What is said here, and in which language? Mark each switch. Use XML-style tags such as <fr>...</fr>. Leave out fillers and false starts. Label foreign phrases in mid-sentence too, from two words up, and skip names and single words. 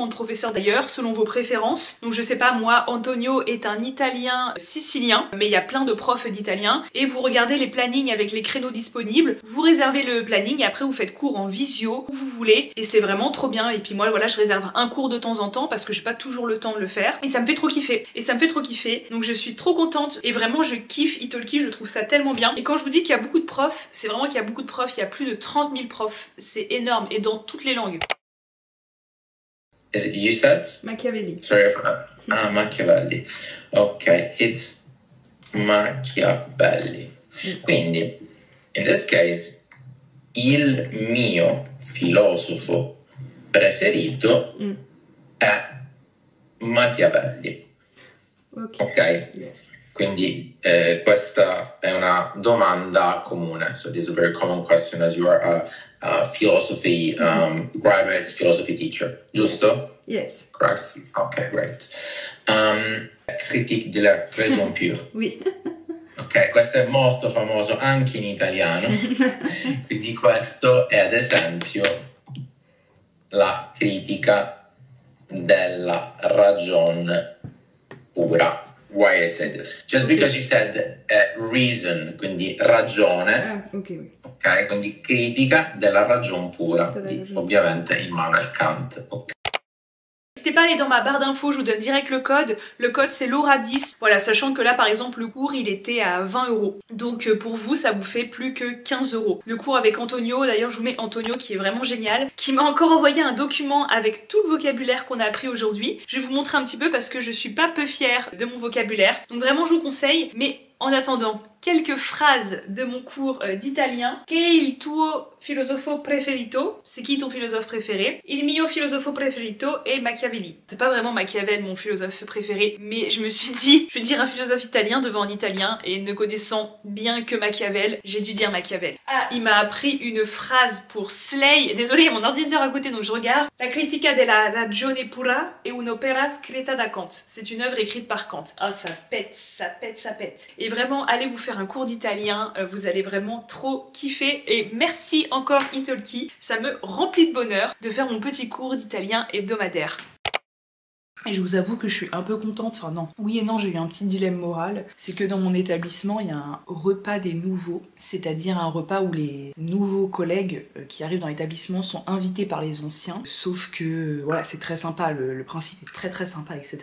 <fr>de professeur d'ailleurs, selon vos préférences, donc je sais pas moi, Antonio est un italien sicilien, mais il y a plein de profs d'italien, et vous regardez les plannings avec les créneaux disponibles, vous réservez le planning et après vous faites cours en visio où vous voulez, et c'est vraiment trop bien, et puis moi voilà je réserve un cours de temps en temps parce que j'ai pas toujours le temps de le faire, et ça me fait trop kiffer, donc je suis trop contente, et vraiment je kiffe Italki, je trouve ça tellement bien, et quand je vous dis qu'il y a beaucoup de profs, c'est vraiment qu'il y a beaucoup de profs, il y a plus de 30 000 profs, c'est énorme, et dans toutes les langues.</fr> <en>Is it you said? Machiavelli. Sorry for that. Ah, Machiavelli. Ok, it's Machiavelli.</en> <it>Quindi,</it> <en>in this case,</en> <it>il mio filosofo preferito è Machiavelli.</it> <en>Ok? Yes.</en> <it>Quindi questa è una domanda comune.</it> <en>So this is a very common question as you are a philosophy graduate philosophy teacher.</en> <it>Giusto?</it> <en>Yes. Correct? Ok, great.</en> <fr>Critique de la raison pure. Oui.</fr> <it>Ok, questo è molto famoso anche in italiano. Quindi questo è ad esempio la critica della ragion pura.</it> <en>Why I said this? Just because you said reason,</en> <it>quindi ragione, ok, quindi critica della ragion pura, ovviamente Immanuel Kant.</it> <en>Okay.</en> <fr>N'hésitez pas à aller dans ma barre d'infos, je vous donne direct le code c'est Laura10, voilà, sachant que là par exemple le cours il était à 20 €, donc pour vous ça vous fait plus que 15 €. Le cours avec Antonio, d'ailleurs je vous mets Antonio qui est vraiment génial, qui m'a encore envoyé un document avec tout le vocabulaire qu'on a appris aujourd'hui. Je vais vous montrer un petit peu parce que je suis pas peu fière de mon vocabulaire, donc vraiment je vous conseille, mais en attendant, quelques phrases de mon cours d'italien.</fr> <it>Che è il tuo filosofo preferito?</it> <fr>C'est qui ton philosophe préféré?</fr> <it>Il mio filosofo preferito è Machiavelli.</it> <fr>C'est pas vraiment Machiavel mon philosophe préféré, mais je me suis dit, je vais dire un philosophe italien devant un italien, et ne connaissant bien que Machiavel, j'ai dû dire Machiavel. Ah, il m'a appris une phrase pour Slay. Désolée, il y a mon ordinateur à côté donc je regarde.</fr> <it>La critica della ragione pura è un'opera scritta da Kant.</it> <fr>C'est une œuvre écrite par Kant. Ah, ça pète, ça pète, ça pète. Et vraiment, allez vous faire un cours d'italien, vous allez vraiment trop kiffer. Et merci encore Italki, ça me remplit de bonheur de faire mon petit cours d'italien hebdomadaire. Et je vous avoue que je suis un peu contente, enfin non, oui et non, j'ai eu un petit dilemme moral, c'est que dans mon établissement il y a un repas des nouveaux, c'est-à-dire un repas où les nouveaux collègues qui arrivent dans l'établissement sont invités par les anciens, sauf que voilà, c'est très sympa, le principe est très sympa, etc.</fr>